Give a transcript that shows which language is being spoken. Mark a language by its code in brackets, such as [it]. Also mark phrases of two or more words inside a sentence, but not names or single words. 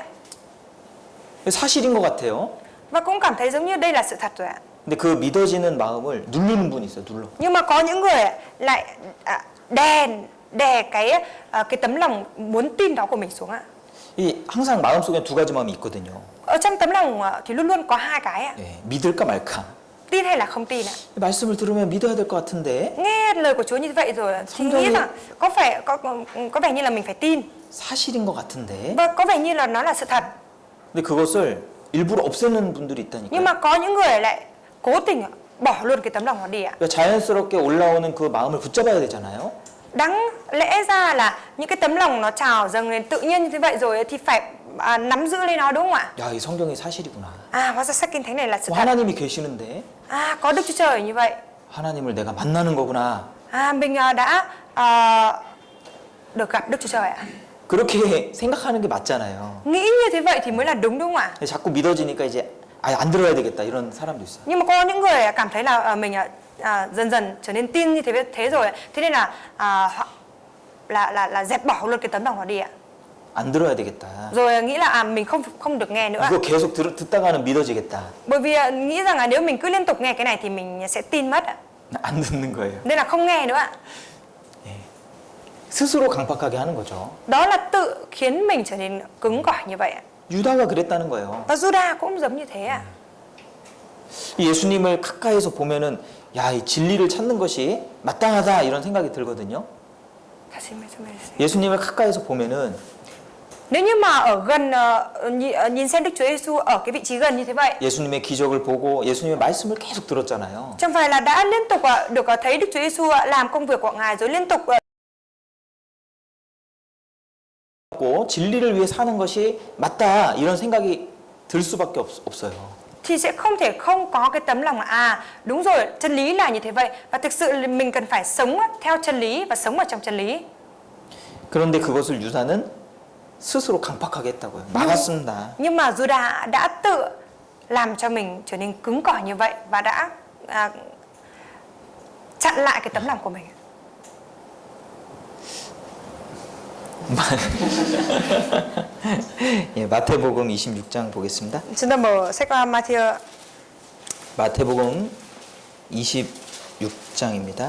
[ko] 사실인 것 같아요. [vi] Và cũng cảm thấy giống như đây là sự thật rồi ạ. [ko] 근데 그 믿어지는 마음을 누르는 분이 있어요. 눌러. [vi] Nhưng mà có những người lại đè cái tấm lòng muốn tin đó của mình xuống ạ. [ko] 이 항상 마음속에 두 가지 마음이 있거든요. [vi] Ở trong tấm lòng thì luôn luôn có hai cái ạ. [ko] 믿을까 말까. [vi] Tin hay là không tin ạ. [ko] 말씀을 들으면 믿어야 될 것 같은데 [vi] Nghe lời của Chúa như vậy rồi thì nghĩ rằng có vẻ như là mình phải tin. [ko] 사실인 것 같은데. [vi] Và có vẻ như là nó là sự thật. [ko] 근데 그것을 일부러 없애는 분들이 있다니까요. [vi] Nhưng mà có những người lại cố tình bỏ luôn cái tấm lòng đó đi ạ. [ko] 그러니까 자연스럽게 올라오는 그 마음을 붙잡아야 되잖아요. [vi] Đáng lẽ ra là những cái tấm lòng nó trào dâng lên tự nhiên như thế vậy rồi thì phải nắm giữ lấy nó đúng không ạ? [ko] 야, 이 성경이 사실이구나. [vi] Hóa ra sách Kinh Thánh này là sự thật. [ko] 하나님이 계시는데 [vi] Có Đức Chúa Trời như vậy. [ko] 하나님을 내가 만나는 거구나. [vi] Mình đã được gặp Đức Chúa Trời ạ. [ko] 그렇게 생각하는 게 맞잖아요. [vi] Nghĩ như thế vậy thì mới là đúng đúng không ạ? [ko] 근데 자꾸 믿어지니까 이제 안 들어야 되겠다 이런 사람도 있어요. [vi] Nhưng mà có những người cảm thấy là mình dần dần trở nên tin như thế rồi, thế nên là dẹp bỏ luôn cái tấm lòng đó đi ạ. [ko] 안 들어야 되겠다. [vi] Rồi nghĩ là mình không được nghe nữa ạ. [ko] 이거 계속 듣다가는 믿어지겠다. [vi] Bởi vì nghĩ rằng là nếu mình cứ liên tục nghe cái này thì mình sẽ tin mất ạ. [ko] 안 듣는 거예요. [vi] Nên là không nghe nữa ạ. [ko] 스스로 강팍하게 하는 거죠. [vi] Đó là tự khiến mình trở nên cứng cỏi như vậy ạ. [ko] 유다가 그랬다는 거예요. [vi] Và Judah cũng giống như thế ạ. [ko] 이 예수님을 가까이서 보면은 야, 이 진리를 찾는 것이 마땅하다 이런 생각이 들거든요. 예수님을 가까이서 보면은 [vi] Nếu như mà ở gần nhìn xem Đức Chúa Giêsu ở cái vị trí gần như thế vậy, [ko] 예수님의 기적을 보고 예수님의 말씀을 계속 들었잖아요. [vi] chẳng phải là đã liên tục được thấy Đức Chúa Giêsu làm công việc của Ngài rồi liên tục [ko] 진리를 위해 사는 것이 맞다 이런 생각이 들 수밖에 없어요. [vi] thì sẽ không thể không có cái tấm lòng là đúng rồi, chân lý là như thế vậy và thực sự là mình cần phải sống theo chân lý và sống ở trong chân lý. [ko] 그런데 그것을 유다는 스스로 강팍하게 했다고요. 막았습니다. [vi] Nhưng mà Juda đã tự làm cho mình trở nên cứng cỏi như vậy và đã chặn lại cái tấm lòng của mình. [ko] 예, 마태복음 26장 보겠습니다. [vi] Chúng ta mở sách Matthew [ko] 마태복음 26장입니다.